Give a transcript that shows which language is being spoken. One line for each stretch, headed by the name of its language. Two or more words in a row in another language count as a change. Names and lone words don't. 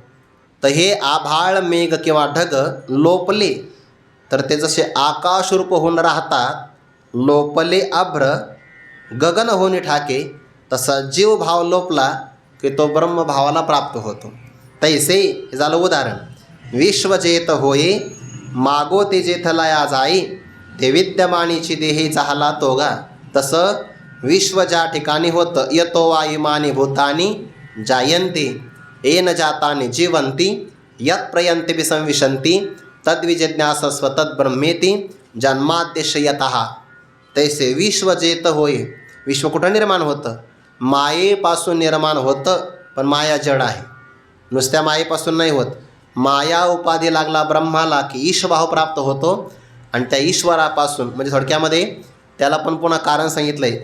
Marathi: तर हे आभाळ, मेघ किंवा ढग लोपले तर ते जसे आकाशरूप होऊन राहतात, लोपले अभ्र गगन होणे ठाके, तसा जीवभाव लोपला की तो ब्रह्मभावाला प्राप्त होतो. तैसे झालं उदाहरण. विश्व जेथ होये मागो ते जेथलाया जाई, ते विद्यमानीची देही चाहला तोगा. तसं विश्व ज्या ठिकाणी होतं,
Sanskrit: यतो वा इमानी भूतानी जायन्ते येन जातानी जीवंती, यत् प्रयन्ते विसंविशन्ति तद्विजिज्ञासस्व तद्ब्रह्मेति जन्माद्यशयतः.
Marathi: तैसे विश्व जेत होय. विश्व कुठं निर्माण होतं? मायेपासून निर्माण होतं, पण माया जड आहे, नुसत्या मायेपासून नाही होत. माया उपाधी लागला ब्रह्माला की ईशभाव प्राप्त होतो. आणि त्या ईश्वरापासून म्हणजे थोडक्यामध्ये त्याला पण पुन्हा कारण सांगितलं आहे.